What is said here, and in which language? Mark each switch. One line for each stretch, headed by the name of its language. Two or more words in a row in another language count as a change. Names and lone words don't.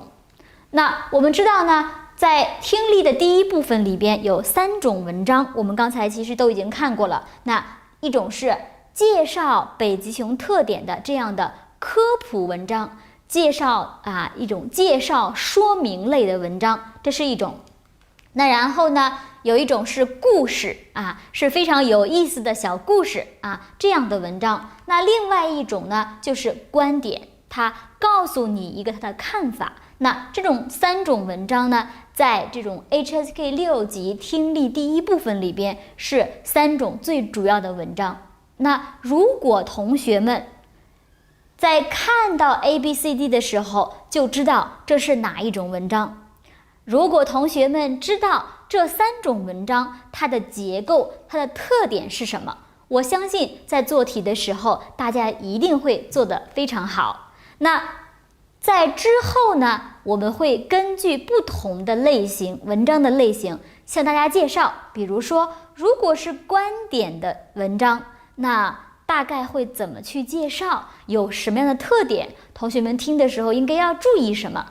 Chinese: 那我們知道呢，在聽力的第一部分裡邊有3種文章，我們剛才其實都已經看過了。那一種是介紹北極熊特點的這樣的科普文章，介紹一種介紹說明類的文章，這是一種。那然後呢，有一種是故事是非常有意思的小故事這樣的文章。那另外一種呢，就是觀點，它告訴你一個它的看法。那這種3種文章呢，在這種 HSK 6級聽力第一部分裡邊是3種最主要的文章。那如果同學們在看到 A、B、C、D 的時候就知道這是哪一種文章，如果同學們知道這3種文章它的結構，它的特點是什麼，我相信在做題的時候大家一定會做得非常好。那在之後呢，我們會根據不同的類型，文章的類型向大家介紹。比如說，如果是觀點的文章，那大概會怎麼去介紹，有什麼樣的特點，同學們聽的時候應該要注意什麼。